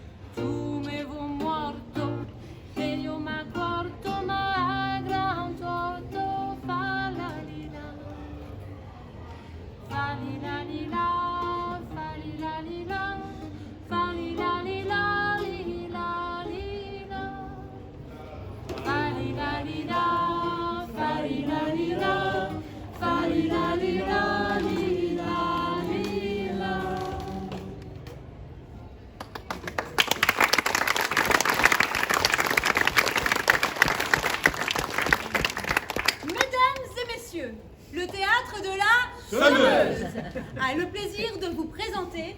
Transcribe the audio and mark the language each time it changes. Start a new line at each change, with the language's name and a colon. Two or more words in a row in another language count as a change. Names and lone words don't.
Italian: tu me vuoi morto e io m'accorto ma è gran torto. Fa la lila, fa lila lila, fa lila lila, fa lila lila, lila lila, fa lila lila, fa lila lila, fa lila lila, lila lila.
French: Mesdames et messieurs, le théâtre de la Sonneuse a le plaisir de vous présenter